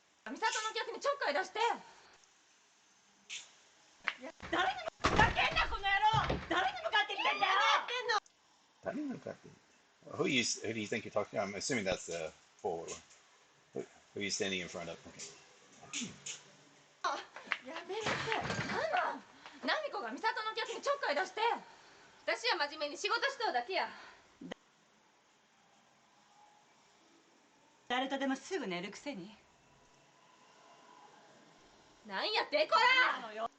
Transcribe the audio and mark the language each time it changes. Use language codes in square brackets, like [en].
[ja] ミサトの客にちょっかい出して。誰にふざけんなこの野郎。誰に向かってきてんだよ。 [en] Who do you think you're talking to? I'm assuming that's the four. Who are you standing in front of? Okay. [ja] やめなさい。なんなん。ナミコがミサトの客にちょっかい出して。私は真面目に仕事しとうだけや。誰とでもすぐ寝るくせに。なんやってこら。